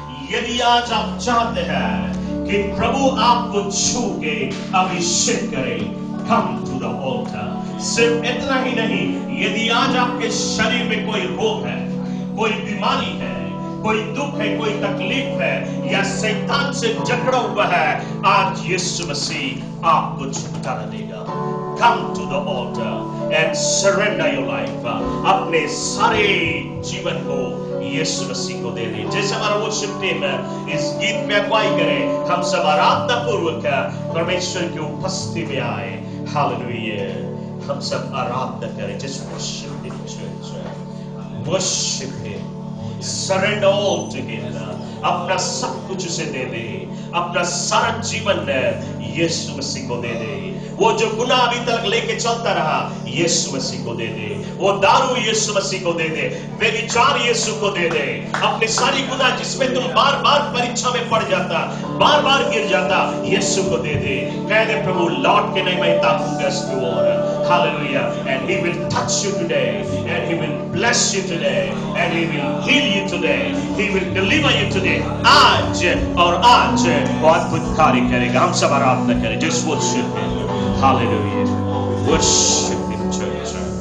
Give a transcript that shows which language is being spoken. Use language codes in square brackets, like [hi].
[hi] यदि आज आप चाहते हैं कि प्रभु आपको छू के अभिषेक करे, [en] come to the altar। [hi] सिर्फ इतना ही नहीं, यदि आज आपके शरीर में कोई रोग है, कोई बीमारी है, कोई दुख है, कोई तकलीफ है, या शैतान से जकड़ा हुआ है, आज यीशु मसीह आपको छुटकारा देगा। [en] Come to the altar and surrender your life। [hi] अपने सारे जीवन को यीशु मसीह को दे दे। जैसे हमारा वर्शिप टीम इस गीत में अगुवाई करे, हम सब आराधना पूर्वक परमेश्वर की उपस्थिति में आए। [en] hallelujah, [hi] हम सब आराधना करें। [en] Just worship in church, worship him, surrender all to him. [hi] अपना सब कुछ उसे दे दे, अपना सारा जीवन यीशु मसीह को दे दे। वो जो गुनाह अभी तक लेके चलता रहा, यीशु मसीह को दे दे। वो दारू यीशु मसीह को दे दे, व्यभिचार यीशु को दे दे। अपने सारी गुनाह जिसमें तुम बार बार परीक्षा में पड़ जाता, बार बार गिर जाता, यीशु को दे दे। कह दे, प्रभु लौट के नहीं मैं ताकूंगा इसकी ओर। [en] Hallelujah, and he will touch you today, and he will bless you today, and he will heal you today, he will deliver you today। [hi] आज और आज वो अद्भुत कार्य करेगा। हम सब आराधना करें। [en] Just worship him। Hallelujah, worship him church।